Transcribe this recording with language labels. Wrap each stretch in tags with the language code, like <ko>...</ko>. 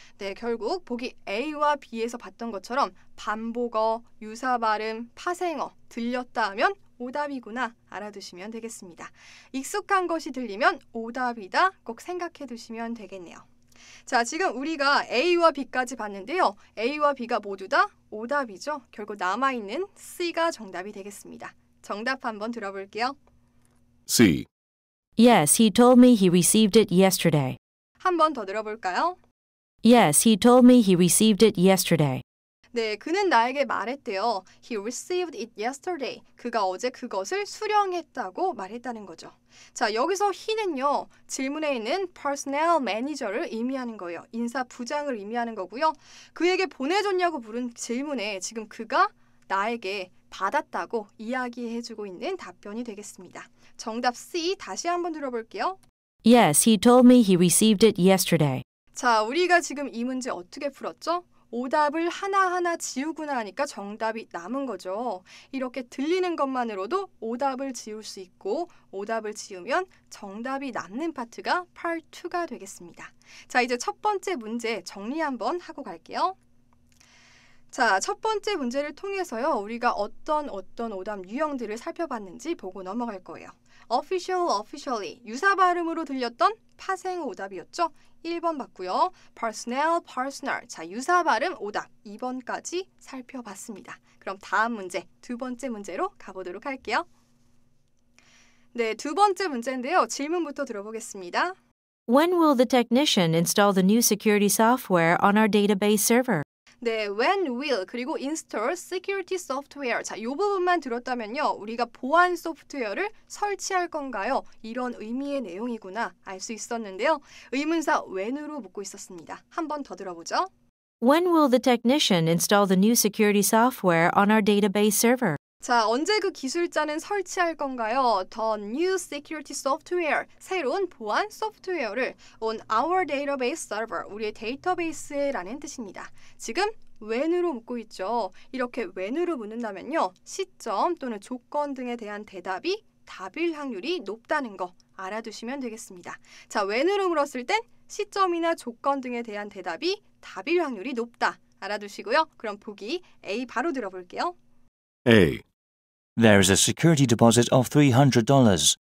<ko>네, 결국 보기 A와 B에서 봤던 것처럼 반복어, 유사 발음, 파생어 들렸다 하면 오답이구나 알아두시면 되겠습니다. 익숙한 것이 들리면 오답이다 꼭 생각해 두시면 되겠네요. 자, 지금 우리가 A와 B까지 봤는데요. A와 B가 모두 다 오답이죠. 결국 남아있는 C가 정답이 되겠습니다. 정답 한번 들어볼게요.</ko> <en>C. Yes, he told me he received it yesterday.</en> <ko>한 번 더 들어볼까요?</ko> <en>Yes, he told me he received it yesterday.</en> <ko>네, 그는 나에게 말했대요.</ko> <en>He received it yesterday.</en> <ko>그가 어제 그것을 수령했다고 말했다는 거죠. 자, 여기서 he는요. 질문에 있는 personnel manager를 의미하는 거예요. 인사 부장을 의미하는 거고요. 그에게 보내줬냐고 물은 질문에 지금 그가 나에게 받았다고 이야기해주고 있는 답변이 되겠습니다. 정답 C 다시 한번 들어볼게요.</ko> <en>Yes, he told me he received it yesterday.</en> <ko>자, 우리가 지금 이 문제 어떻게 풀었죠? 오답을 하나하나 지우고 나니까 정답이 남은 거죠. 이렇게 들리는 것만으로도 오답을 지울 수 있고 오답을 지우면 정답이 남는 파트가 Part 2가 되겠습니다. 자, 이제 첫 번째 문제 정리 한번 하고 갈게요. 자, 첫 번째 문제를 통해서요. 우리가 어떤 오답 유형들을 살펴봤는지 보고 넘어갈 거예요. official, officially 유사 발음으로 들렸던 파생 오답이었죠. 1번 봤고요. personnel, personal 자, 유사 발음 오답 2번까지 살펴봤습니다. 그럼 다음 문제, 두 번째 문제로 가보도록 할게요. 네, 두 번째 문제인데요. 질문부터 들어보겠습니다.</ko> <en>When will the technician install the new security software on our database server? 네, when will</en> <ko>그리고</ko> <en>install security software.</en> <ko>자, 이 부분만 들었다면요. 우리가 보안 소프트웨어를 설치할 건가요? 이런 의미의 내용이구나 알 수 있었는데요. 의문사 when으로 묻고 있었습니다. 한 번 더 들어보죠.</ko> <en>When will the technician install the new security software on our database server?</en> <ko>자, 언제 그 기술자는 설치할 건가요?</ko> <en>The new security software,</en> <ko>새로운 보안 소프트웨어를</ko> <en>on our database server,</en> <ko>우리의 데이터베이스에라는 뜻입니다. 지금 when으로 묻고 있죠. 이렇게 when으로 묻는다면요. 시점 또는 조건 등에 대한 대답이 답일 확률이 높다는 거 알아두시면 되겠습니다. 자, when으로 물었을 땐 시점이나 조건 등에 대한 대답이 답일 확률이 높다 알아두시고요. 그럼 보기 A 바로 들어볼게요.</ko> <en>A. There is a security deposit of $300.</en>